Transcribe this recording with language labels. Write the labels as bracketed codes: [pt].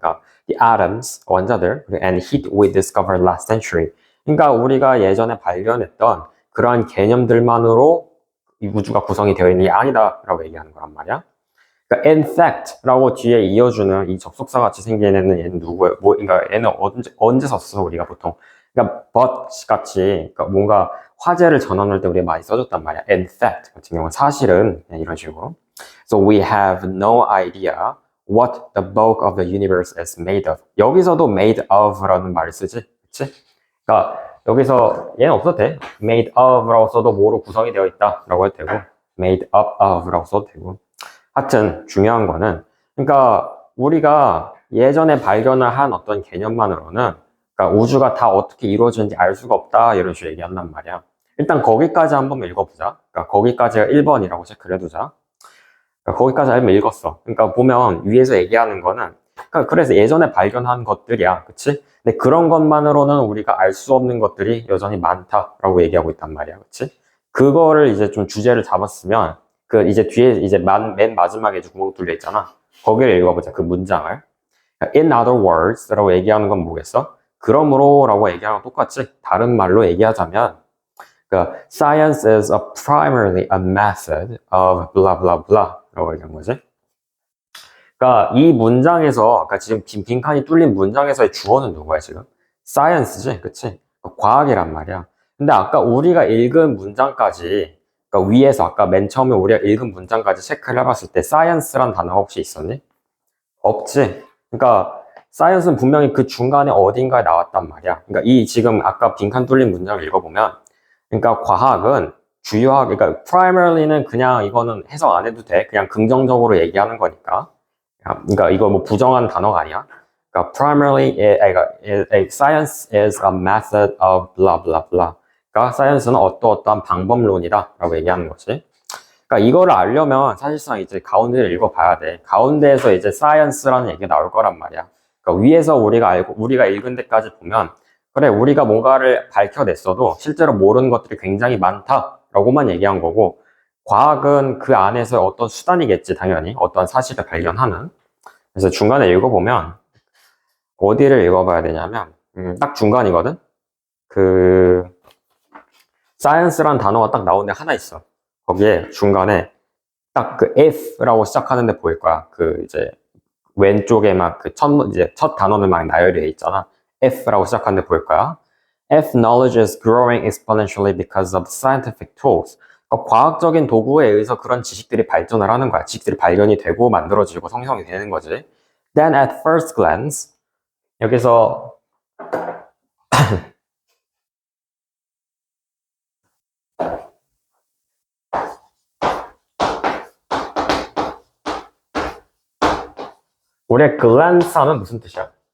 [ko] 그러니까 [en] the atoms, [ko] 원자들 [en] and heat we discovered last century [ko] 그러니까 우리가 예전에 발견했던 그러한 개념들만으로 이 우주가 구성이 되어 있는 게 아니다 라고 얘기하는 거란 말이야 그러니까 in fact 라고 뒤에 이어주는 이 접속사 같이 생긴 애는 얘는 누구예요? 그러니까 얘는 언제 썼어 우리가 보통 그러니까 but 같이 그러니까 뭔가 화제를 전환할 때 우리가 많이 써줬단 말이야. In fact 같은 경우는 사실은 이런 식으로. [en] So we have no idea what the bulk of the universe is made of. [ko] 여기서도 made of라는 말을 쓰지, 그치? 그러니까 여기서 얘는 없어도 돼. made of라고 써도 뭐로 구성이 되어 있다라고 해도 되고, made up of라고 써도 되고. 하여튼 중요한 거는, 그러니까 우리가 예전에 발견을 한 어떤 개념만으로는, 그러니까 우주가 다 어떻게 이루어지는지 알 수가 없다 이런 식으로 얘기한단 말이야. 일단 거기까지 한번 읽어보자. 그러니까 거기까지가 1번이라고 체크를 해두자. 그러니까 거기까지 알면 읽었어. 그러니까 보면 위에서 얘기하는 거는 그러니까 그래서 예전에 발견한 것들이야. 그치? 근데 그런 것만으로는 우리가 알 수 없는 것들이 여전히 많다라고 얘기하고 있단 말이야. 그치? 그거를 이제 좀 주제를 잡았으면 그 이제 뒤에 이제 맨 마지막에 이제 구멍 뚫려 있잖아. 거기를 읽어보자. 그 문장을. [en] In other words [ko] 라고 얘기하는 건 뭐겠어? 그러므로 라고 얘기하는 건 똑같지? 다른 말로 얘기하자면 그러니까 [en] science is primarily a method of blah blah [ko] blah 라고 얘기한 거지. 그러니까 이 문장에서 그러니까 지금 빈칸이 뚫린 문장에서의 주어는 누구야 지금? science지, 그치? 과학이란 말이야. 근데 아까 우리가 읽은 문장까지 그러니까 위에서 아까 맨 처음에 우리가 읽은 문장까지 체크를 해봤을 때 science란 단어가 혹시 있었니? 없지. 그러니까 science는 분명히 그 중간에 어딘가에 나왔단 말이야. 그러니까 이 지금 아까 빈칸 뚫린 문장을 읽어보면 그러니까 과학은 주요하게 그러니까 primary는 그냥 이거는 해석 안 해도 돼. 그냥 긍정적으로 얘기하는 거니까. 그러니까 이거 뭐 부정한 단어가 아니야. 그러니까 [en] primarily science is a method of blah blah blah. [ko] 그러니까 science는 어떠어떠한 방법론이다라고 얘기하는 거지. 그러니까 이거를 알려면 사실상 이제 가운데를 읽어봐야 돼. 가운데에서 이제 science라는 얘기가 나올 거란 말이야. 그러니까 위에서 우리가 읽은 데까지 보면 그래 우리가 뭔가를 밝혀냈어도 실제로 모르는 것들이 굉장히 많다라고만 얘기한 거고 과학은 그 안에서 어떤 수단이겠지 당연히 어떤 사실을 발견하는. 그래서 중간에 읽어보면 어디를 읽어봐야 되냐면 딱 중간이거든. 그 science란 단어가 딱 나오는 데 하나 있어. 거기에 중간에 딱 그 if라고 시작하는 데 보일 거야. 그 이제 왼쪽에 막 그 첫 단어는 막 나열되어 있잖아. if라고 시작하는 데 보일 거야. [en] If knowledge is growing exponentially because of scientific tools. [ko] 그러니까 과학적인 도구에 의해서 그런 지식들이 발전을 하는 거야. 지식들이 발견이 되고 만들어지고 성형이 되는 거지. [en] Then at first glance [ko] 여기서 우리가 glance 하면 무슨 뜻이야?